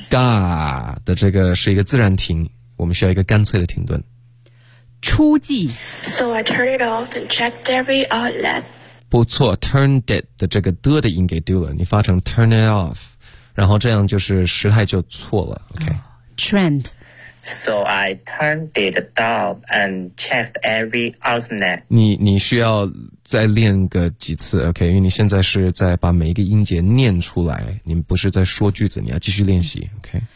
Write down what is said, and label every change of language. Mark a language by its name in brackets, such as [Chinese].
[Chinese] god 的这个是一个自然停我们需要一个干脆的停顿初记 [English] So I turned it off and checked every outlet [Chinese] 不错 [English] turned it [Chinese] 的这个的的音给丢了你发成 [English] turn it off [Chinese] 然后这样就是时态就错了 OK、 [English] oh, trend So I turned it off and checked every outlet [Chinese] 你需要再练个几次 OK 因为你现在是在把每一个音节念出来你不是在说句子你要继续练习 OK